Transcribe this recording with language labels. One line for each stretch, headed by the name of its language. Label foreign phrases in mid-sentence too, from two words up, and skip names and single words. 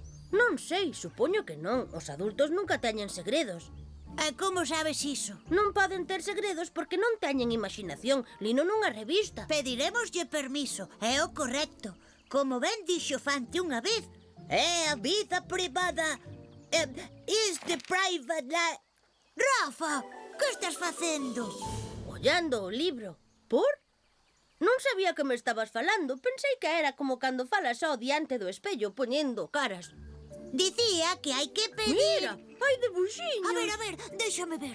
Galician: Non sei, supoño que non. Os adultos nunca teñen segredos. E como sabes iso? Non poden ter segredos porque non teñen imaginación. Lino nunha revista. Pediremoslle permiso, é o correcto. Como ben dixo Fante unha vez, é a vida privada.
English: Is the private life.
Galician: Rafa, que estás facendo? Ollando o libro. Por? Non sabía que me estabas falando. Pensei que era como cando falas só diante do espello poñendo caras. Dicía que hai que pedir... Mira, hai debuxiños. A ver, déxame ver.